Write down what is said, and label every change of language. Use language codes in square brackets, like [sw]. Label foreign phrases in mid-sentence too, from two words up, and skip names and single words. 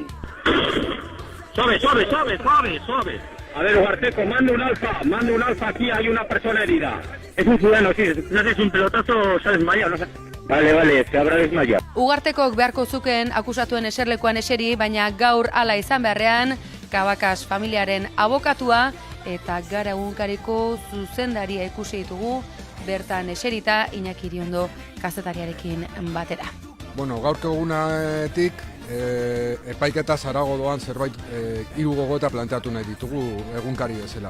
[es] Suave. A ver, Ugarteco, manda un alfa aquí, hay una persona herida. Es un ciudadano, sí, no sé si un pelotazo se ha desmayado, no sé. Vale, se habrá desmayado. [eu] Ugartekok beharko zuken akusatuen eserlekuan eseri, baina gaur hala izan beharrean, Kabakax familiaren abokatua eta Gara egunkariko zuzendaria ikusi ditugu, bertan eserita Iñaki Iriondo kazetariarekin batera. Bueno, gaurko egunetik epaiketa zarago doan zerbait hiru gogoeta planteatu nahi ditugu egunkari bezala.